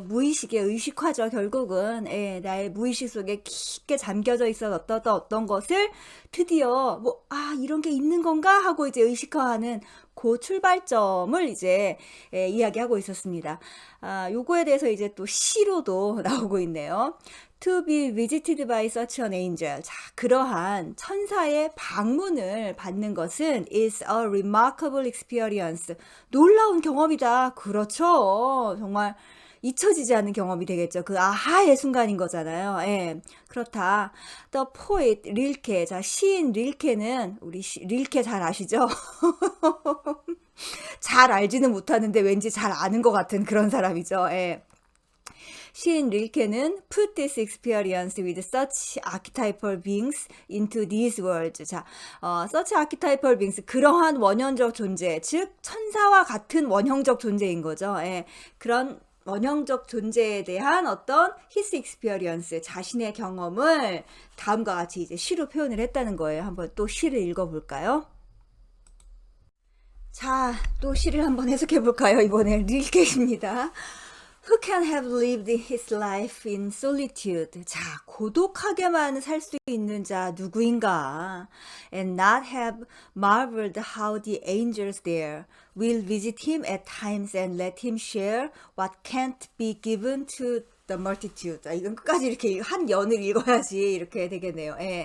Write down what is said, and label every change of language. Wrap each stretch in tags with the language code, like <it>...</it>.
<ko>무의식의 의식화죠, 결국은. 나의 무의식 속에 깊게 잠겨져 있었던 어떤 것을 드디어, 이런 게 있는 건가? 하고 이제 의식화하는 그 출발점을 이제, 이야기하고 있었습니다. 요거에 대해서 이제 또 시로도 나오고 있네요.</ko> <en>To be visited by such an angel.</en> <ko>자, 그러한 천사의 방문을 받는 것은</ko> <en>is a remarkable experience.</en> <ko>놀라운 경험이다. 그렇죠. 정말 잊혀지지 않는 경험이 되겠죠. 그 아하의 순간인 거잖아요. 그렇다.</ko> <en>The poet</en> <ko>릴케. 자, 시인 릴케는 우리 릴케 잘 아시죠? 잘 알지는 못하는데 왠지 잘 아는 것 같은 그런 사람이죠. 시인 릴케는</ko> <en>put this experience with such archetypal beings into these words.</en> <ko>자,</ko> <en>such archetypal beings,</en> <ko>그러한 원형적 존재, 즉 천사와 같은 원형적 존재인 거죠. 그런 원형적 존재에 대한 어떤</ko> <en>his experience,</en> <ko>자신의 경험을 다음과 같이 이제 시로 표현을 했다는 거예요. 한번 또 시를 읽어볼까요? 자, 또 시를 한번 해석해 볼까요? 이번엔 릴케입니다.</ko> <en>Who can have lived his life in solitude?</en> <ko>자, 고독하게만 살 수 있는 자 누구인가?</ko> <en>And not have marveled how the angels there will visit him at times and let him share what can't be given to the multitude.</en> <ko>자, 이건 끝까지 이렇게 한 연을 읽어야지 이렇게 되겠네요.</ko>